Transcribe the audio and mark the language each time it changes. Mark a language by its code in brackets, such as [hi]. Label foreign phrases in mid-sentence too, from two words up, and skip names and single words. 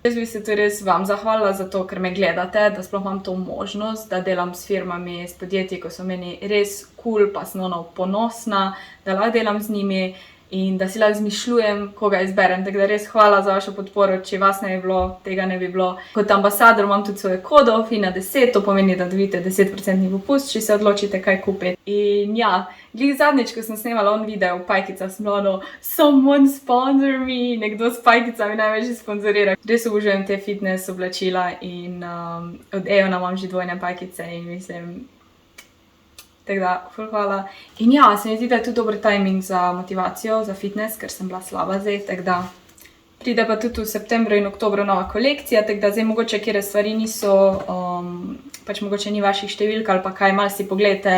[sl] Jaz bi se tudi res vam zahvalila za to, ker me gledate, da sploh imam to možnost, da delam s firmami, s podjetji, ko so meni res cool, pa sem ponosna, da lahko delam z njimi in da si lahko izmišljujem, koga izberem. Tako da res hvala za vašo podporo, če vas ne bi bilo, tega ne bi bilo. Kot ambasador imam tudi svoje kodo, FINA10, to pomeni, da dobite 10% popust, če se odločite, kaj kupiti. In ja, glih zadnjič, ko sem snemala on video v pajkicah, sem bila [en] someone sponsor me, [sl] nekdo s pajkicami največ sponzorira. Res obožujem te fitness oblačila in od Eona imam že dvojne pajkice in mislim, tako da, ful hvala. In ja, se mi zdi, da je tudi dober timing za motivacijo, za fitness, ker sem bila slaba zdaj, tako da pride pa tudi v septembru in oktobru nova kolekcija, tako da zdaj mogoče kjere stvari niso, pač mogoče ni vaših številk ali pa kaj, malo si pogledajte.